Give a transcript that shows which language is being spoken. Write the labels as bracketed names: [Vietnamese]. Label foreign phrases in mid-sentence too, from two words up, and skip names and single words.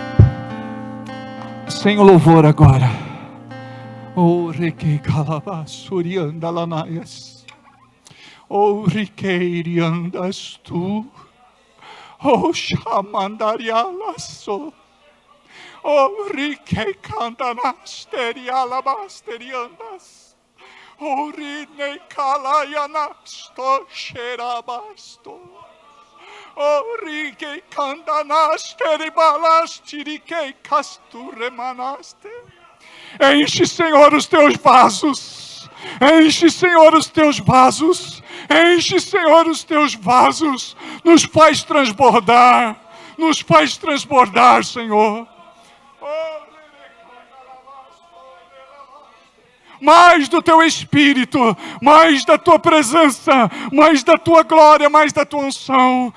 [Portuguese] Sem o louvor agora. Oh, requei calabasuriandalanaias. Oh, riqueiriandas tu. Oh, chamandarialaço. Oh, riquei candanasterialabasteriandas. Oh, rinei calaianasto xerabasto. Oh, riquei candanaste balaste, riquei casturemanaste. Enche, Senhor, os Teus vasos. Enche, Senhor, os Teus vasos. Enche, Senhor, os Teus vasos. Nos faz transbordar. Nos faz transbordar, Senhor. Oh, mais do Teu Espírito, mais da Tua presença, mais da Tua glória, mais da Tua unção.